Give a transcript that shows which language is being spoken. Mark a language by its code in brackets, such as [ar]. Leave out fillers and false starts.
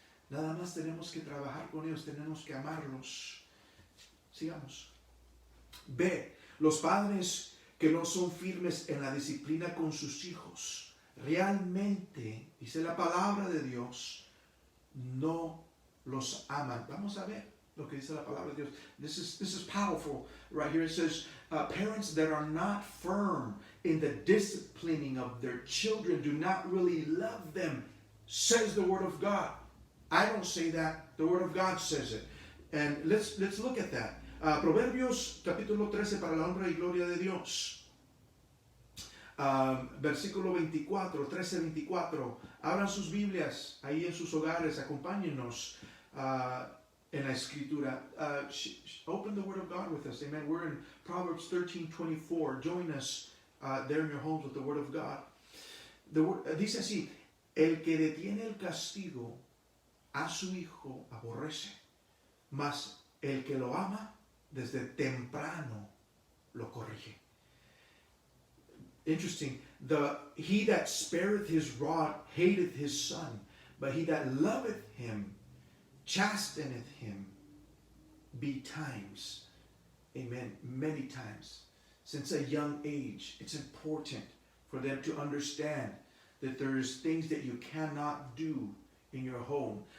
[es] Nada más tenemos que trabajar con ellos, tenemos que amarlos. Sigamos. B. Los padres que no son firmes en la disciplina con sus hijos, realmente, dice la palabra de Dios, no los aman. Vamos a ver lo que dice la palabra de Dios. [en] This is powerful right here. It says, parents that are not firm in the disciplining of their children do not really love them, says the Word of God. I don't say that. The Word of God says it. And let's look at that. [es] Proverbios capítulo 13 para la honra y gloria de Dios. Versículo 24, 13-24. Abran sus Biblias ahí en sus hogares, acompáñennos en la escritura. [en] Open the Word of God with us. Amen. We're in Proverbs 13:24. Join us there in your homes with the Word of God. [es] Dice así, el que detiene el castigo a su hijo aborrece, mas el que lo ama desde temprano lo corrige. [en] Interesting. He that spareth his rod hateth his son, but he that loveth him chasteneth him betimes. Amen. Many times. Since a young age, it's important for them to understand that there's things that you cannot do in your home.